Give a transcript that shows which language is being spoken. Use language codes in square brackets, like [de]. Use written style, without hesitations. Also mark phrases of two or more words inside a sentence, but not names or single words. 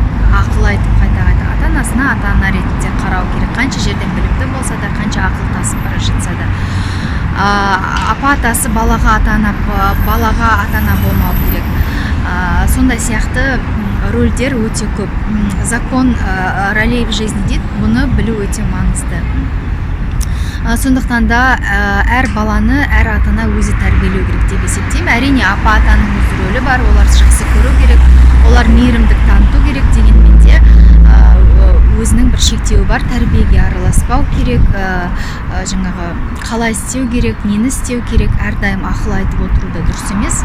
[kk] Ақыл айтып қайта-қайта ата-анасына ата-ана ретінде қарау керек. Қанша жерден білімді болса да, қанша ақыл тасып бара жатса да. Апа-атасы балаға ата-ана болмау керек. Сондай сияқты рөлдер өте көп. [ru] Закон ролей в жизни [kk] дейді, бұны білу өте маңызды. Сондықтан да әр баланы әр ата-ана өзі тәрбиелеу керек деп есептеймін. Әрине, апа-атаның өз рөлі бар, оларды жақсы көру керек, олар мейірімдік таныту керек, дегенмен де өзінің бір шектеуі бар, тәрбиеге араласпау керек, жаңағы қалай істеу керек, нені істеу керек, әрдайым ақыл айтып отыру да дұрыс емес.